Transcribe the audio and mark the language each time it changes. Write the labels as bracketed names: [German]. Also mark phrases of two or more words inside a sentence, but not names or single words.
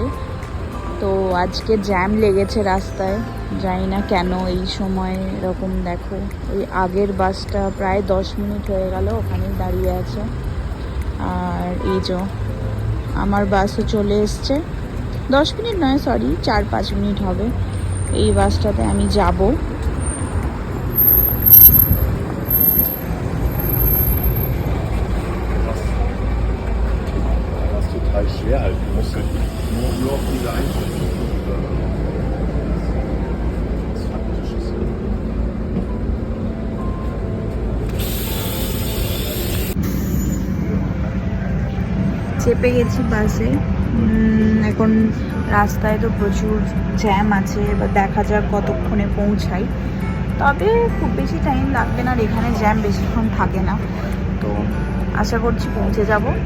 [Bangla] তো আজকে জ্যাম লেগেছে রাস্তায়, জানি না কেন এই সময় এরকম। দেখো ওই আগের বাসটা প্রায় 10 মিনিট হয়ে গেল ওখানেই দাঁড়িয়ে আছে। আর এই যে আমার বাসও চলে এসছে, 10 মিনিট নয়, সরি 4-5 মিনিট হবে। এই বাসটাতে আমি যাব। [German] Schwer halt. Du musst halt nur auf diese Einstellung. Das faktisch ist. [Bangla] চেপে গেছি বাসে। এখন রাস্তায় তো প্রচুর জ্যাম আছে, এবার দেখা যাক কতক্ষণে পৌঁছাই। তবে খুব বেশি টাইম লাগবে না, আর এখানে জ্যাম বেশিক্ষণ থাকে না, তো আশা করছি পৌঁছে যাব।